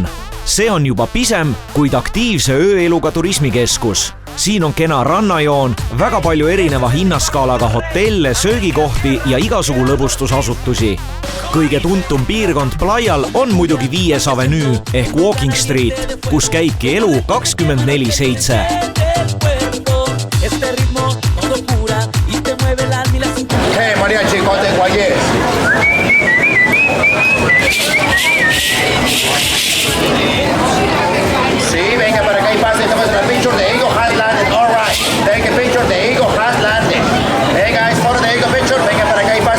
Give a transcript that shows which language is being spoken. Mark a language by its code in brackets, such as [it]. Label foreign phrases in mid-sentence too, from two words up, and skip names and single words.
[et] See on juba pisem, kuid aktiivse ööeluga turismikeskus. Siin on kena rannajoon, väga palju erineva hinnaskaalaga hotelle, söögikohti ja igasugu lõbustusasutusi. Kõige tuntum piirkond Playal on muidugi 5. avenüü ehk Walking Street, kus käibki elu 24/7. [es] Hey, María Chicote Guayes. Sí, venga para acá y pase. Estamos en el picture. [en] The Eagle has landed. All right. Take a picture. The Eagle has landed. Hey, guys, photo the Eagle picture. [es] Venga para acá y pase.